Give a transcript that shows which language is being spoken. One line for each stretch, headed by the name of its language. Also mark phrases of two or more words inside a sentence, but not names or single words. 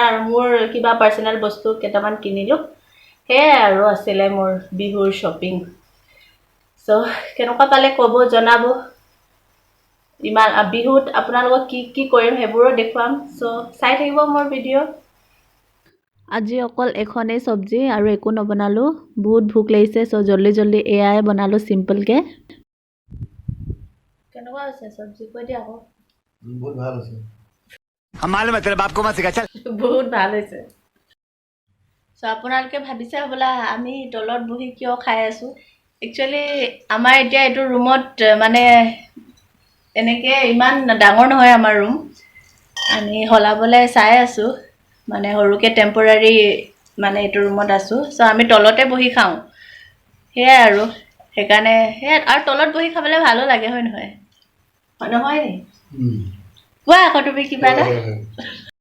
Assamese: আৰু মোৰ কিবা পাৰ্চনেল বস্তু কেইটামান কিনিলোঁ সেয়াই আৰু আছিলে মোৰ বিহুৰ শ্বপিং চ' কেনেকুৱা পালে ক'ব জনাব ইমান বিহুত আপোনালোকক কি কৰিম সেইবোৰো দেখুৱাম চ' চাই থাকিব মোৰ ভিডিঅ' আজি অকল এখনেই চব্জি আৰু একো নবনালোঁ বহুত ভোক লাগিছে চ' জল্দি এয়াই বনালোঁ চিম্পলকৈ কেনেকুৱা হৈছে চব্জি কৈ দিয়া আকৌ बहुत ভাল আছে
Hindi: हम मालूम है तेरे बाप को मत सिखा चल
Assamese: বহুত ভাল হৈছে চ' আপোনালোকে ভাবিছে হ'বলা আমি তলত বহি কিয় খাই আছোঁ একচুৱেলি আমাৰ এতিয়া এইটো ৰুমত মানে এনেকৈ ইমান ডাঙৰ নহয় আমাৰ ৰুম আমি সলাবলৈ চাই আছোঁ মানে সৰুকৈ টেম্পৰাৰী মানে এইটো ৰুমত আছোঁ চ' আমি তলতে বহি খাওঁ সেয়াই আৰু সেইকাৰণে সেয়াই আৰু তলত বহি খাবলৈ ভালো লাগে হয় নহয় নি কোৱা আকৌ তুমি কিবা এটা